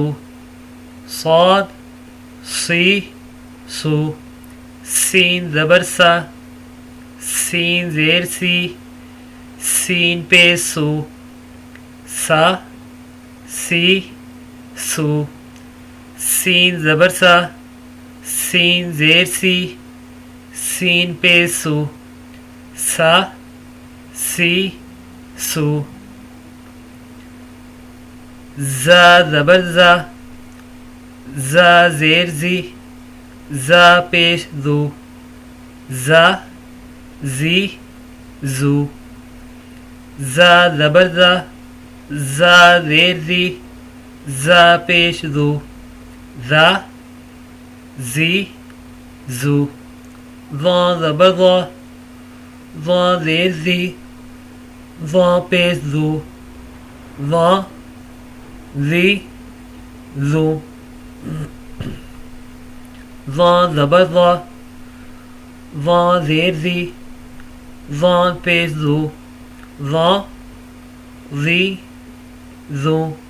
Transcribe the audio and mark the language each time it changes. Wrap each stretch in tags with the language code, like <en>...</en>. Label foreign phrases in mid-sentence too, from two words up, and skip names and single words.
<ur>صاد سی سو سین زبر سا سین زیر سی سین پیش سو سا سی سو سین زبر سا سین زیر سی سین پیش سو سا سی سو زا زبر زا زا زیر زی زا پیش زو زا زی زو زا زبر زا زا زیر زی زا پیش زو زا زی زو ظا زبر ظا ظا زیر زی ظا پیش زو ظا زی زو ظا زبر ظا ظا زیر زی ظا پیش زو ظا زی زو</ur>